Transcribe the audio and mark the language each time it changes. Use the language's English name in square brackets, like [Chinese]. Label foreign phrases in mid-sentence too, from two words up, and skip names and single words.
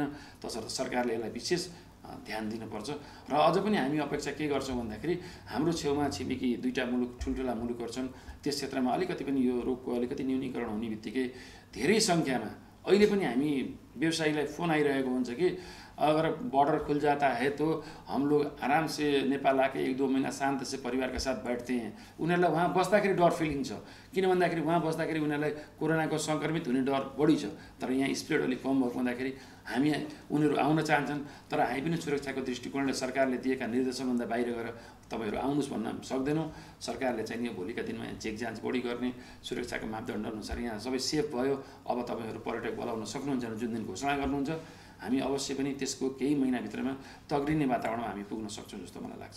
[Nepali] तसर्थ सरकारले यसलाई विशेष ध्यान दिनुपर्छ। र अझ पनि हामी अपेक्षा के गर्छौँ भन्दाखेरि हाम्रो छेउमा छिमेकी 2टा मुलुक ठुल्ठुला मुलुकहरू छन्, त्यस क्षेत्रमा अलिकति पनि यो रोगको अलिकति न्यूनीकरण हुने बित्तिकै धेरै सङ्ख्यामा अहिले पनि हामी व्यवसायीलाई फोन आइरहेको हुन्छ कि [Hindi] अगर बॉर्डर खुल जाता है तो हम लोग आराम से नेपाल आके 1-2 महीना शांत से परिवार के साथ बैठते हैं। [Nepali] उनीहरूलाई वहाँ बस्दाखेरि डर फिलिङ छ, किन भन्दाखेरि वहाँ बस्दाखेरि उनीहरूलाई कोरोनाको सङ्क्रमित हुने डर बढी छ। तर यहाँ स्प्रेड अलिक कम भएको हुँदाखेरि हामी उनीहरू आउन चाहन्छन्, तर हामी पनि सुरक्षाको दृष्टिकोणले सरकारले दिएका निर्देशनभन्दा बाहिर गएर तपाईँहरू आउनुहोस् भन्न सक्दैनौँ। सरकारले चाहिँ यो भोलिका दिनमा चेक जाँच बढी गर्ने, सुरक्षाको मापदण्ड अनुसार यहाँ सबै सेफ भयो, अब तपाईँहरू पर्यटक बोलाउन सक्नुहुन्छ जुन दिन घोषणा गर्नुहुन्छ, हामी अवश्य पनि त्यसको केही महिनाभित्रमा तग्रिने वातावरणमा हामी पुग्न सक्छौँ जस्तो मलाई लाग्छ।